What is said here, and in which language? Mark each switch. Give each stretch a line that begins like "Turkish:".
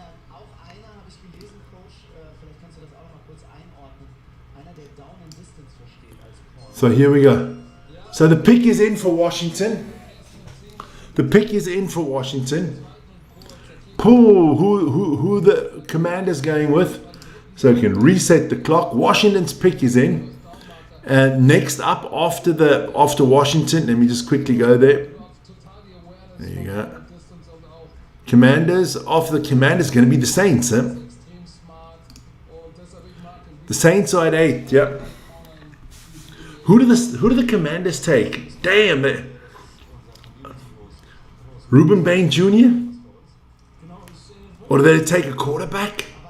German: Auch einer, habe ich gelesen, Coach, vielleicht kannst du das auch noch mal kurz einordnen, einer, der Down and Distance versteht als Corner.
English: So here we go. So the pick is in for Washington. The pick is in for Washington. Who the Commanders going with? So we can reset the clock. Washington's pick is in. And next up after Washington, let me just quickly go there. There you go. Commanders. After the Commanders, going to be the Saints.
German: extrem smart und deshalb ich mag es.
English: The Saints are at 8. Yep. Who do the Commanders take? Damn it. Ruben Bain Jr. Or do they take a quarterback?